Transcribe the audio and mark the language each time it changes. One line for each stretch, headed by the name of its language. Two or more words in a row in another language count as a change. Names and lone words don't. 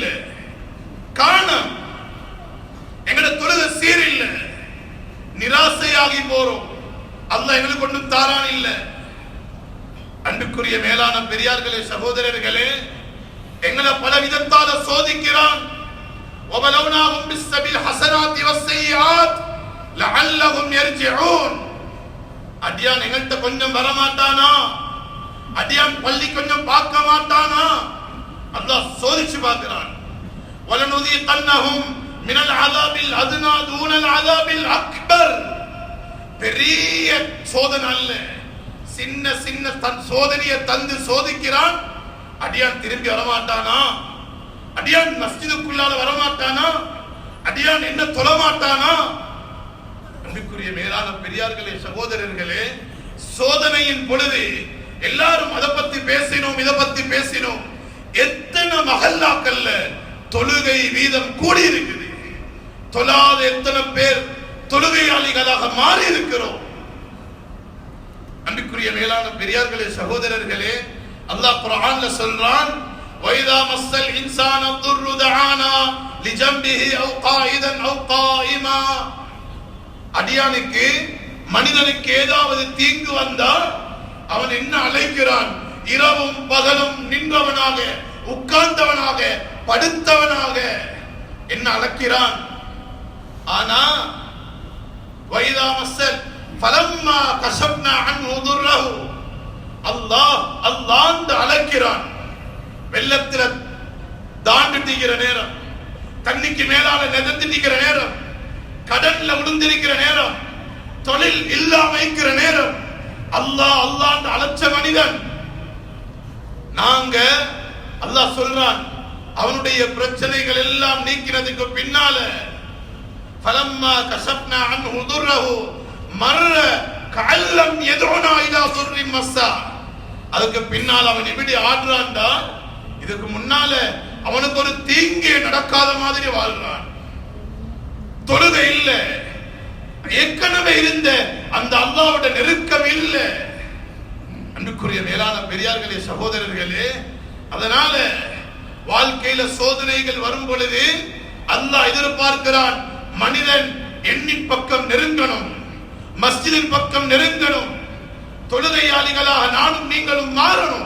Tamil: காரணம் எங்கட தொழுகை சீர் இல்ல, நிராசையாகி போறோம். அல்லாஹ் எங்களுக்கு ஒன்றும் தாரான் இல்ல. அன்புக்குரிய மேலான பெரியார்களே, சகோதரர்களே, எங்களை பல விதத்தால சோதிக்கிறான்.
Arabic: وَبَلَوْنَاهُمْ بِالْحَسَنَاتِ وَالسَّيِّئَاتِ لَعَلَّهُمْ يَرْجِعُونَ.
Tamil: அடியான் எங்கள்கிட்ட கொஞ்சம் வரமாட்டானா? அடியான் பள்ளி கொஞ்சம் பார்க்க மாட்டானா? அல்லாஹ் சோதிச்சு பார்க்கிறான்.
Arabic: وَلَنُذِيقَنَّهُمْ مِنَ الْعَذَابِ الْأَدْنَى دُونَ الْعَذَابِ الْأَكْبَرِ.
Tamil: பெரிய சோதனை அல்ல, சின்ன சின்ன தன் சோதனையை தந்து சோதிக்கிறான். அடியான் திரும்பி வரமாட்டானா? அடியான் மஸ்ஜிதுக்குள்ளால வரமாட்டானா? அடியான் என்ன தொழ மாட்டானா? அன்புக்குரிய மேலான பெரியார்களே, சகோதரர்களே, சோதனையின் பொழுது எல்லாரும் அதை பத்தி பேசினோம், இதை பத்தி பேசினோம். எத்தனை மஹல்லாக்கள்ல தொழுகை வீதம் கூடி இருக்குது. தொழாத எத்தனை பேர் தொழுகையாளிகளாக மாறி இருக்கிறோம். அன்புக்குரிய மேலான பெரியார்களே, சகோதரர்களே, அல்லாஹ் குர்ஆன்ல சொல்றான்,
Arabic: وَإِذَا مَسَّ الْإِنسَانَ الضُّرُّ دَعَانَا لِجَنبِهِ أَوْ قَاعِدًا أَوْ قَائِمًا.
Tamil: அடியானுக்கு மனிதனுக்கு ஏதாவது தீங்கு வந்தால் அவன் என்ன அழைக்கிறான்? இரவும் பகலும் நின்றவனாக, உட்கார்ந்தவனாக, படுத்தவனாக என்ன அழைக்கிறான்?
Arabic: ஆனா وَإِذَا مَسَّ فَلَمَّا كَشَفْنَا عَنْهُ ضُرَّهُ,
Tamil: அல்லாஹ் அல்லாஹ்னு அழைக்கிறான். வெள்ளத்துல தாண்டிட்டிக்கிற நேரம், தண்ணிக்கு மேலால நெதந்திட்டிக்கிற நேரம், கடல்ல விழுந்திருக்கிற நேரம், தொழில் இல்லாம இருக்கிற நேரம், அல்லாஹ் அல்லாஹ்னு அழைச்ச மனிதன் நாங்க. அல்லாஹ் சொல்றான், அவனுடைய பிரச்சனைகள் எல்லாம் நீக்கினதுக்கு பின்னால
Arabic: فَلَمَّا كَشَفْنَا عَنْهُ ضُرَّهُ مَرَّ كَأَن لَّمْ يَدْعُنَا إِلَى ضُرٍّ مَسَّهُ.
Tamil: அதுக்கு பின்னால் அவன் எப்படி ஆடுறான்டா, இதுக்கு முன்னால அவனுக்கு ஒரு தீங்கே நடக்காத மாதிரி வாழ்றான். தொழுகை இல்ல, ஏற்கனவே இருந்த அந்த அல்லாஹ்வோட நெருக்கம் இல்ல. அன்புக்குரிய மேலான பெரியார்களே, சகோதரர்களே, அதனால வாழ்க்கையில சோதனைகள் வரும் பொழுது அல்லாஹ் எதிர்பார்க்கிறான், மனிதன் எண்ணின் பக்கம் நெருங்கணும், மஸ்ஜிதின் பக்கம் நெருங்கணும், தொழுகையாளிகளாக நானும் நீங்களும் மாறணும்.